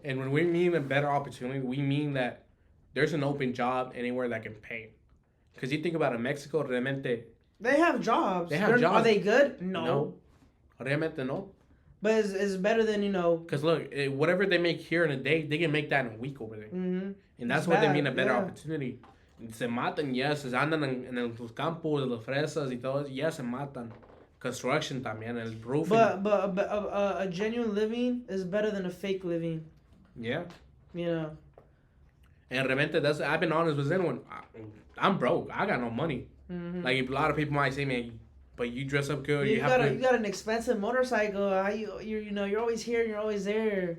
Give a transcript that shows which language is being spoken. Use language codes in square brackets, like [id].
[en] And when we mean a better opportunity, we mean that there's an open job anywhere that can pay. Because you think about it, Mexico, realmente. They have jobs. Jobs. Are they good? No. Realmente no. But it's better than, you know. Because look, whatever they make here in a day, they can make that in a week over there. Mm-hmm. And that's what they mean a better opportunity. [es] Se matan, yes, andan en los campos, las fresas y todo, yes, se matan. Construction también, el roofing. [en] But a genuine living is better than a fake living. Yeah. You know. And realmente, I've been honest with anyone. I'm broke. I got no money. Mm-hmm. Like, a lot of people might say, man, but you dress up good. You got an expensive motorcycle. You're always here and you're always there.